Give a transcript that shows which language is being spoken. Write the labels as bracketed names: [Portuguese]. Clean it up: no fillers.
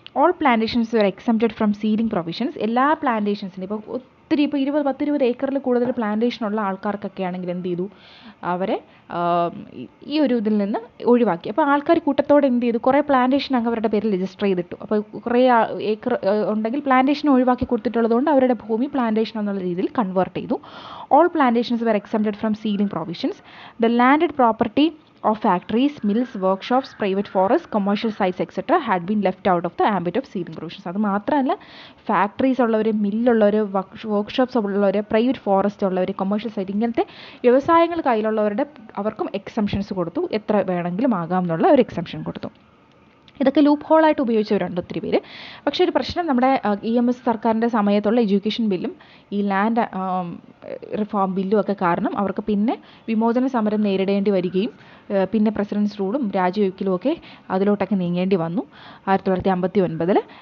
[English] All plantations were exempted from ceiling provisions. [Malayalam] എല്ലാ പ്ലാന്റേഷൻസിനും ഇപ്പോൾ 10-20 ഏക്കറിൽ കൂടുതൽ പ്ലാന്റേഷൻ ഉള്ള ആൾക്കാർക്കൊക്കെ ആണെങ്കിൽ എന്ത് ചെയ്തു, അവരെ ഈ ഒരു ഇതിൽ നിന്ന് ഒഴിവാക്കി. അപ്പോൾ ആൾക്കാർ കൂട്ടത്തോടെ എന്ത് ചെയ്തു, കുറേ പ്ലാന്റേഷൻ അങ്ങ് അവരുടെ പേരിൽ രജിസ്റ്റർ ചെയ്തിട്ടു. അപ്പോൾ കുറേ ഏക്കർ ഉണ്ടെങ്കിൽ പ്ലാന്റേഷൻ ഒഴിവാക്കി കൊടുത്തിട്ടുള്ളതുകൊണ്ട് അവരുടെ ഭൂമി പ്ലാന്റേഷൻ എന്നുള്ള രീതിയിൽ കൺവേർട്ട് ചെയ്തു. [English] All plantations were exempted from ceiling provisions. The landed property of factories, mills, workshops, private forests, commercial sites etc. had been left out of the ambit of ceding provisions. [Malayalam] അത് മാത്രമല്ല factories ഉള്ളവർ, മില്ലുള്ളവർ, workshops ഉള്ളവർ, private forest ഉള്ളവർ, commercial site, ഇങ്ങനത്തെ വ്യവസായങ്ങൾ കയ്യിലുള്ളവരുടെ അവർക്കും exemptions കൊടുത്തു. എത്ര വേണമെങ്കിലും ആകാം എന്നുള്ള ഒരു എക്സംഷൻ കൊടുത്തു. ഇതൊക്കെ ലൂപ്പ് ഹോളായിട്ട് ഉപയോഗിച്ചവരുണ്ട് ഒത്തിരി പേര്. പക്ഷേ ഒരു പ്രശ്നം, നമ്മുടെ EMS സർക്കാരിൻ്റെ സമയത്തുള്ള എഡ്യൂക്കേഷൻ ബില്ലും ഈ ലാൻഡ് റിഫോം ബില്ലും ഒക്കെ കാരണം അവർക്ക് പിന്നെ വിമോചന സമരം നേരിടേണ്ടി വരികയും പിന്നെ പ്രസിഡൻസ് റൂളും രാജിവെക്കലും ഒക്കെ അതിലോട്ടൊക്കെ നീങ്ങേണ്ടി വന്നു 1959.